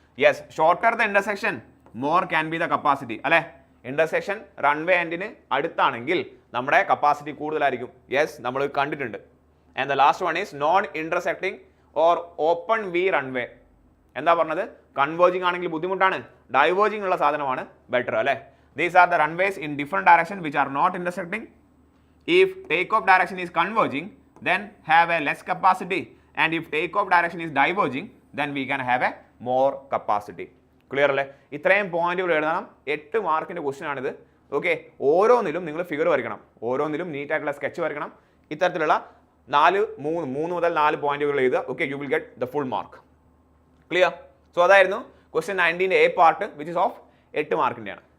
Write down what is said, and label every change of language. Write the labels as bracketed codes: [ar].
[en] yes, shorter the intersection more can be the capacity അല്ലേ, [ml] intersection runway എൻഡിന് അടുത്താണെങ്കിൽ നമ്മുടെ capacity കൂടുതലായിരിക്കും. [en] yes, [ml] നമ്മൾ കണ്ടിട്ടുണ്ട്. [en] And the last one is non intersecting or open V runway. [ml] എന്താ പറഞ്ഞത്, കൺവേർജിങ് ആണെങ്കിൽ ബുദ്ധിമുട്ടാണ്, ഡൈവേർജിങ് ഉള്ള സാധനമാണ് ബെറ്റർ അല്ലേ. [en] These are the runways in different direction which are not intersecting. If take off direction is converging then have a less capacity, and if take off direction is diverging then we can have a more capacity. [ml] Clear അല്ലേ? ഇത്രയും പോയിന്റുകൾ എഴുതണം, 8 മാർക്കിന്റെ question ആണിത്. Okay, ഓരോന്നിലും നിങ്ങൾ figure വരയ്ക്കണം, ഓരോന്നിലും നീറ്റ് ആയിട്ടുള്ള സ്കെച്ച് വരയ്ക്കണം. ഇത്തരത്തിലുള്ള 3 മുതൽ 4 പോയിന്റുകൾ എഴുതുക. [en] Okay, you will get the full mark. Clear? So [ml] അതായിരുന്നു question 19ന്റെ A part [en] Which is of 8 മാർക്കിൻ്റെയാണ്.